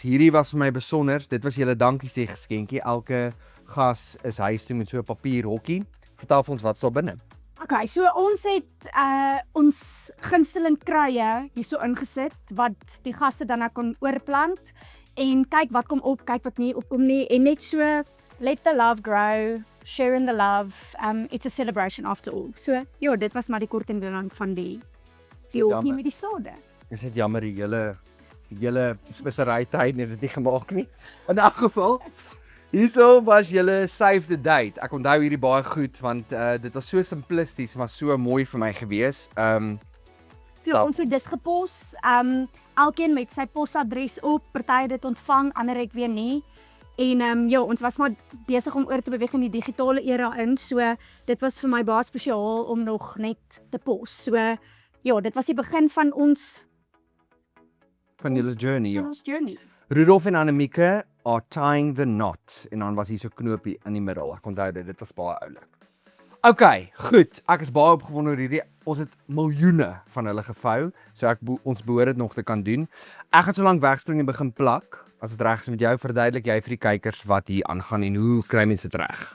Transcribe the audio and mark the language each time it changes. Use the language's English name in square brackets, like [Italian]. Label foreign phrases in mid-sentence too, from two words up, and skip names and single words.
[Afrikaans] Hierdie was vir my besonder. Dit was julle dankie sê geskenkie. Elke gas is huis toe met so 'n papierhokkie. Vertel vir ons wat's daar binne. Okay, so ons het ons gunsteling kruie hierso ingesit wat die gaste dan nou kon oorplant en kyk wat kom op, kyk wat nie opkom nie en net so [English] let the love grow, sharing the love. It's a celebration after all. [Afrikaans] So ja, dit was maar die kort en bondig van die hokkie met die sade. Dis net jammer die hele spesery tyd het dit nie gemaak nie. In elk geval, hierso was julle [English] save the date. [Afrikaans] Ek onthou hierdie baie goed want dit was so simplisties maar so mooi vir my gewees. Ons het dit gepos. Elkeen met sy posadres op. Party het dit ontvang, ander het weer nie. En ja, ons was maar besig om oor te beweeg in die digitale era in. So dit was vir my baie spesiaal om nog net te pos. So ja, dit was die begin van ons julle journey. Ja. Ons journey. Rudolf en Annemieke [English] are tying the knot [Afrikaans] en dan was hier so 'n knoopie in die middel. Ek onthou dit was baie oulik. Okay, goed. Ek is baie opgewonde oor hierdie. Ons het miljoene van hulle gevou, so ons behoort dit nog te kan doen. Ek gaan so lank wegspring en begin plak. As dit reg is met jou, verduidelik jy vir die kykers wat hier aangaan en hoe kry mense dit reg?